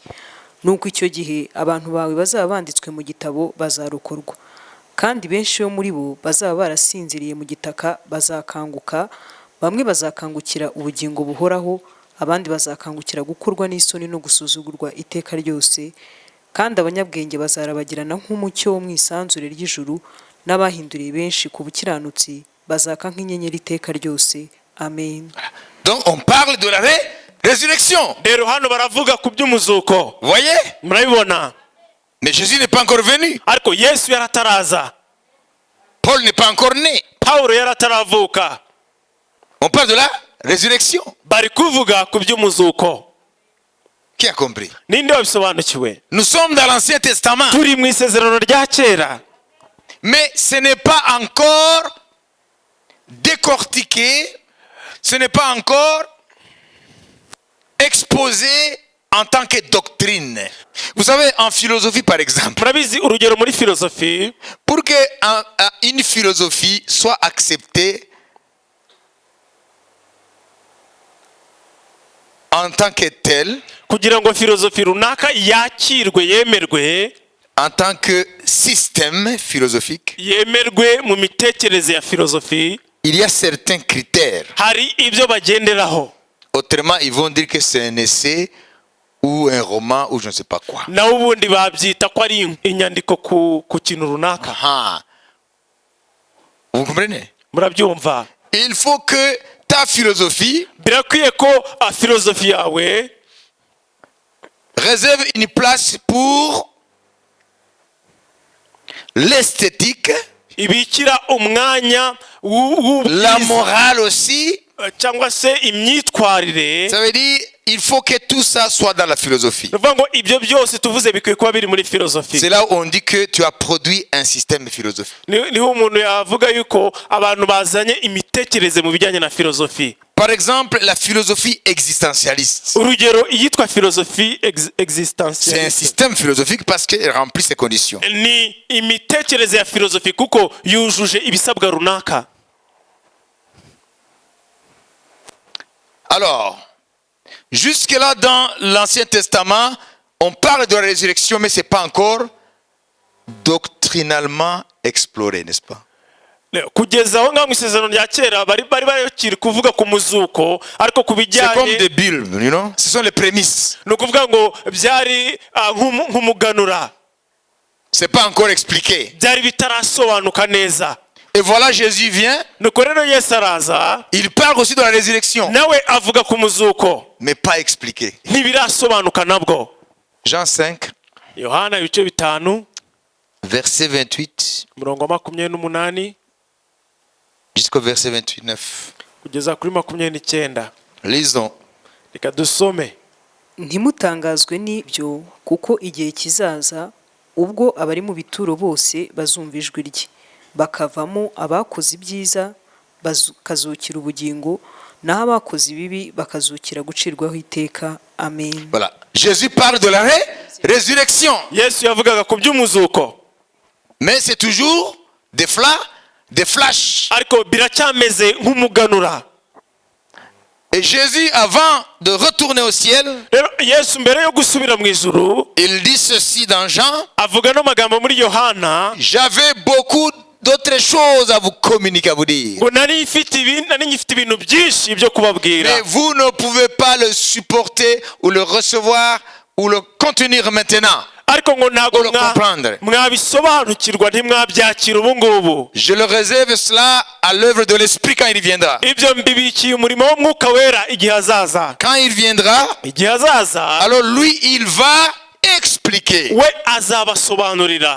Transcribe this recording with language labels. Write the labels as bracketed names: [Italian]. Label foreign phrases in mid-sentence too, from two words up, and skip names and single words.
[Kinyarwanda] Nuko icyo gihe abantu bawe bazaba banditswe mu gitabo bazarokorwa, kandi benshi bo muri bo bazaba barasinziriye mu gitaka bazakanguka, bamwe bazakangukira ubugingo buhoraho, abandi bazakangukira gukorwa n'isoni no gusuzugurwa iteka ryose, kandi abanyabwenge bazarabagirana nk'umucyo wo mu isanzure ry'ijuru, n'abahinduriye benshi ku bukiranutsi bazaka nk'inyenyeri iteka ryose. Amen. [French] Donc on parle de la résurrection. [Kinyarwanda] Rero hano baravuga ku by'umuzuko. [French] Voyez? [Kinyarwanda] Murabibona? [French] Mais Jésus n'est pas encore venu. [Kinyarwanda] Ariko Yesu yarataraza. [French] Paul n'est pas encore né. [Kinyarwanda] Paulo yarataravuka. [French] On parle de la résurrection. [Kinyarwanda] Bari kuvuga ku by'umuzuko. [French] Qui a compris? [Kinyarwanda] Ninde wabisobanukiwe? [French] Nous sommes dans l'Ancien Testament. [Kinyarwanda] Turi mu isezerano rya kera. [French] Mais ce n'est pas encore décortiqué, ce n'est pas encore exposé en tant que doctrine. Vous savez, en philosophie par exemple, [Kinyarwanda] Murabizi urugero muri filosofi, [French] pour que une philosophie soit acceptée en tant que telle, [Kinyarwanda] kugira ngo filosofi runaka yakirwe yemerwe, [French] en tant que système philosophique, [Kinyarwanda] yemerwe mu mitekerereze ya filosofi, [French] il y a certains critères. [Kinyarwanda] hari ibyo bagenderaho. [French] Autrement, ils vont dire que c'est un essai ou un roman ou je ne sais pas quoi. [Kinyarwanda] Naho ubundi babyita ko ari inyandiko ku kintu runaka. [French] Ah. Vous comprenez? [Kinyarwanda] Murabyumva? [French] Il faut que ta philosophie [Kinyarwanda] Birakwiye ko filosofi yawe [French] réserve une place pour l'esthétique, [Kinyarwanda] ibikira umwanya [French] la morale aussi. [Kinyarwanda] cyangwa se imyitwarire. [French] Ça veut dire il faut que tout ça soit dans la philosophie. [Kinyarwanda] Bivuga ngo ibyo byose tuvuze bikwiye kuba biri muri filosofi. [French] C'est là où on dit que tu as produit un système philosophique. [Kinyarwanda] Niho umuntu yavuga yuko abantu bazanye imitekerereze mu bijyanye na filosofi. [French] Par exemple, la philosophie existentialiste. [Kinyarwanda] Urugero iyitwa filosofi [French] C'est un existentialiste. système philosophique parce qu'il remplit ces conditions. [Kinyarwanda] Ni imitekerereze ya filosofi kuko yujuje ibisabwa runaka. [French] Alors, jusque-là dans l'Ancien Testament, on parle de la résurrection, mais ce n'est pas encore doctrinalement exploré, n'est-ce pas? [Kinyarwanda] Kugeza aho ngaho mu isezerano rya kera bari bakiri kuvuga ku muzuko, ariko ku [French] C'est comme [Kinyarwanda] bijyanye [French] des bulles, [English] you know? [French] Ce sont les prémices. [Kinyarwanda] ni ukuvuga ngo byari nk'umuganura, [French] C'est pas encore expliqué. [Kinyarwanda] byari bitarasobanuka neza. [French] Et voilà, Jésus vient, [Kinyarwanda] Nuko rero Yesu araza, [French] il parle aussi de la résurrection, [Kinyarwanda] nawe avuga ku muzuko, [French] mais pas expliqué. [Kinyarwanda] ntibirasobanuka nabwo. [French] Jean 5, [Kinyarwanda] Yohana ibice 5 [French] verset 28 [Kinyarwanda] umurongo wa 28 [French] jusqu'au verset 29. [Kinyarwanda] kugeza kuri 29. [French] Lisons. [Kinyarwanda] Reka dusome. Ntimutangazwe n'ibyo, kuko igihe kizaza ubwo abari mu bituro bose bazumva ijwi rye, bakavamo abakoze ibyiza bakazukira ubugingo, naho abakoze ibibi bakazukira gucirwaho iteka. Amen. [French] Voilà. Jésus parle de la résurrection. [Kinyarwanda] Yesu yavugaga ku by'umuzuko, [French] Mais c'est toujours des flashs. [Kinyarwanda] ariko biracyameze nk'umuganura. [French] Et Jésus, avant de retourner au ciel, [Kinyarwanda] Rero Yesu mbere yo gusubira mu ijuru [French] il dit ceci dans Jean: [Kinyarwanda] avuga no magambo muri Yohana, [French] j'avais beaucoup d'autres choses à vous communiquer, à vous dire. [Kinyarwanda] ngo nari ngifite ibintu byinshi byo kubabwira, [French] Mais vous ne pouvez pas le supporter ou le recevoir ou le contenir maintenant. [Kinyarwanda] ariko ngo ntabwo [French] Ou le comprendre. [Kinyarwanda] mwabisobanukirwa, ntimwabyakira ubu ngubu. [French] Je le réserve cela à l'œuvre de l'Esprit quand il viendra. [Kinyarwanda] Ibyo mbibikiye umurimo w'umwuka wera igihe azaza. [French] Quand il viendra, [Kinyarwanda] igihe azaza [French] alors lui, il va expliquer. [Kinyarwanda] we azabasobanurira.